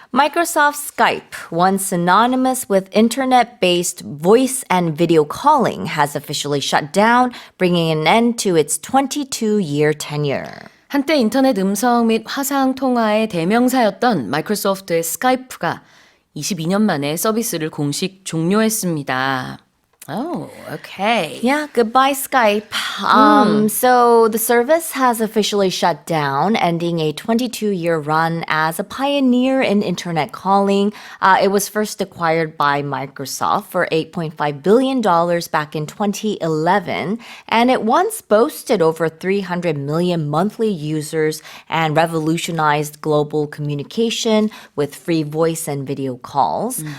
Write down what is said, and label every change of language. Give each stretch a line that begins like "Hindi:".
English: Microsoft Skype, once synonymous with internet-based voice and video calling, has officially shut down, bringing an end to its 22-year tenure.
Korean: 한때 인터넷 음성 및 화상 통화의 대명사였던 마이크로소프트의 스카이프가 22년 만에 서비스를 공식 종료했습니다.
English: Oh, okay. Yeah, goodbye Skype. So the service has officially shut down, ending a 22-year run as a pioneer in internet calling. It was first acquired by Microsoft for $8.5 billion back in 2011, and it once boasted over 300 million monthly users and revolutionized global communication with free voice and video calls.